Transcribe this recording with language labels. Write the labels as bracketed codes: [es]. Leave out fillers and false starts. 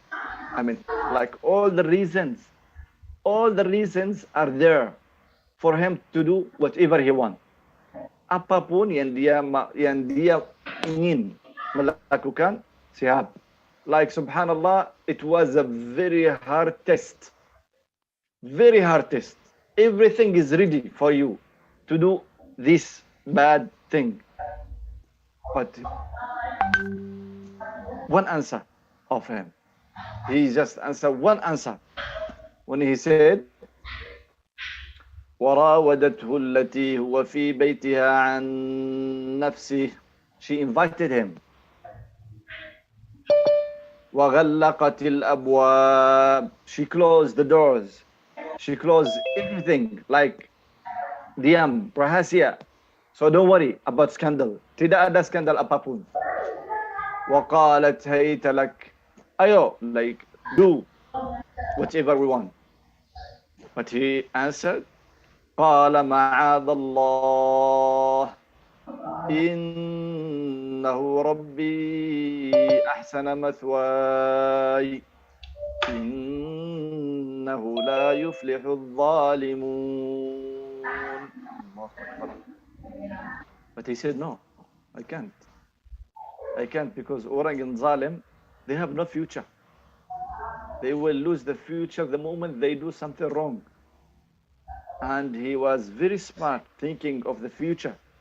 [en] I mean, like all the reasons are there for him to do whatever he wants. [id] Apapun yang dia ingin melakukan, siap. [en] Like subhanallah, it was a very hard test. Very hard test. Everything is ready for you to do this bad thing. But one answer of him. He just answered one answer. When he said, [ar] وراودته التي هو في بيتها عن نفسه. [en] She invited him. [ar] وغلقت الأبواب. [en] She closed the doors. She closed everything, like [id] diam, rahasia. [en] So don't worry about scandal. [id] Tidak ada skandal apapun. [ar] وقالت هيت لك. [en] Ayo, like do whatever we want. But he answered, [ar] قال معاذ الله إنه ربي أحسن مثواي إنه لا يفلح الظالمون. [en] But he said, no, I can't because [id] orang yang zalim, [en] they have no future. They will lose the future the moment they do something wrong. And he was very smart, thinking of the future.